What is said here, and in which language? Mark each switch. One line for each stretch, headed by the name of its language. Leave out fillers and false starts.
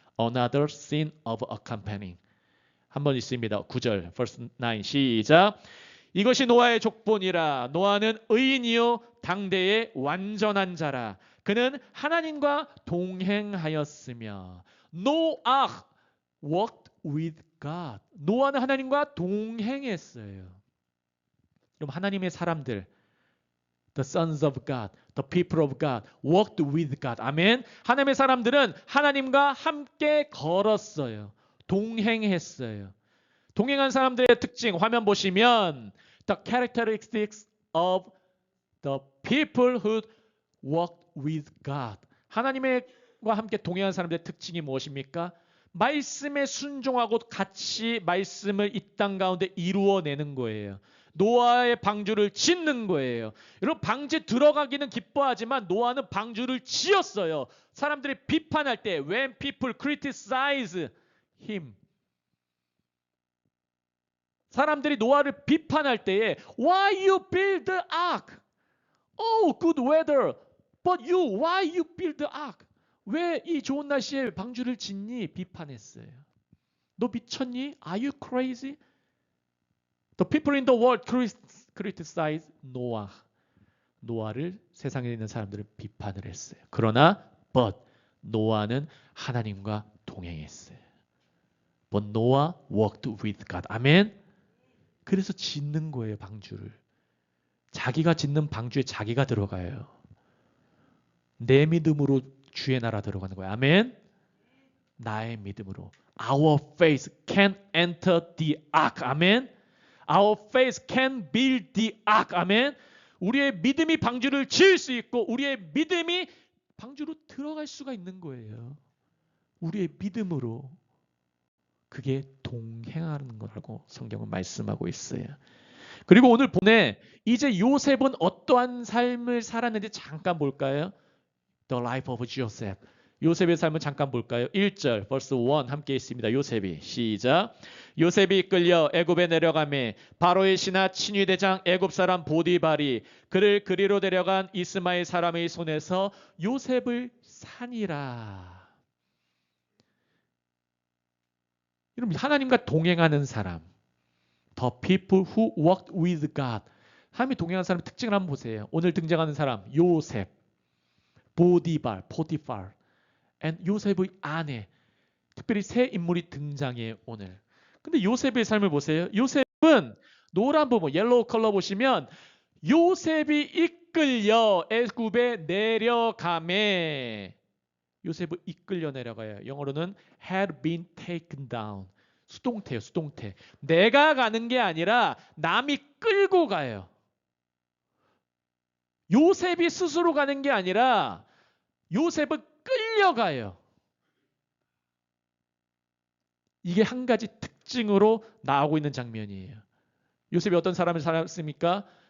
English: Another scene of accompanying.
Korean: 한번 있습니다. 9절 verse 9 시작. 이것이 노아의 족본이라. 노아는 의인이요 당대의 완전한 자라. 그는 하나님과 동행하였으며.
English: 노아 walked with God.
Korean: 노아는 하나님과 동행했어요. 그럼 하나님의 사람들,
English: the sons of God, the people of God, walked with God.
Korean: 아멘. 하나님의 사람들은 하나님과 함께 걸었어요. 동행했어요. 동행한 사람들의 특징 화면 보시면
English: the characteristics of the people who walked with God.
Korean: 하나님과 함께 동행한 사람들의 특징이 무엇입니까? 말씀에 순종하고 같이 말씀을 이 땅 가운데 이루어내는 거예요. 노아의 방주를 짓는 거예요. 여러분 방주에 들어가기는 기뻐하지만 노아는 방주를 지었어요. 사람들이 비판할 때
English: when people criticize him.
Korean: 사람들이 노아를 비판할 때에
English: why you build the ark? Oh, good weather. But you, why you build the ark?
Korean: 왜 이 좋은 날씨에 방주를 짓니? 비판했어요. 너 미쳤니?
English: Are you crazy? The people in the world criticize Noah.
Korean: 노아를 세상에 있는 사람들을 비판을 했어요. 그러나 but 노아는 하나님과 동행했어요.
English: But Noah walked with God.
Korean: 아멘. 그래서 짓는 거예요, 방주를. 자기가 짓는 방주에 자기가 들어가요. 내 믿음으로 주의 나라 들어가는 거예요. 아멘. 나의 믿음으로.
English: Our faith can enter the ark. 아멘. Our faith can build the ark. 아멘.
Korean: 우리의 믿음이 방주를 지을 수 있고 우리의 믿음이 방주로 들어갈 수가 있는 거예요. 우리의 믿음으로. 그게 동행하는 거라고 성경은 말씀하고 있어요. 그리고 오늘 본에 이제 요셉은 어떠한 삶을 살았는지 잠깐 볼까요?
English: The life of Joseph.
Korean: 요셉의 삶을 잠깐 볼까요? 1절 verse 1 함께 있습니다. 요셉이 시작. 요셉이 이끌려 애굽에 내려가매 바로의 신하 친위 대장 애굽 사람 보디발이 그를 그리로 데려간 이스마엘 사람의 손에서 요셉을 산이라. 여러분 하나님과 동행하는 사람, the people who walked with God. 하나님이 동행하는 사람의 특징을 한번 보세요. 오늘 등장하는 사람 요셉, 보디발, 포티팔, and 요셉의 아내. 특별히 세 인물이 등장해요 오늘. 근데 요셉의 삶을 보세요. 요셉은 노란 부분, 옐로우 컬러 보시면 요셉이 이끌려 애굽에 내려가매. 요셉을 이끌려 내려가요. 영어로는
English: had been taken down.
Korean: 수동태요, 수동태. 내가 가는 게 아니라 남이 끌고 가요. 요셉이 스스로 가는 게 아니라 요셉은 끌려가요. 이게 한 가지 특징으로 나오고 있는 장면이에요. 요셉이 어떤 사람을 살았습니까?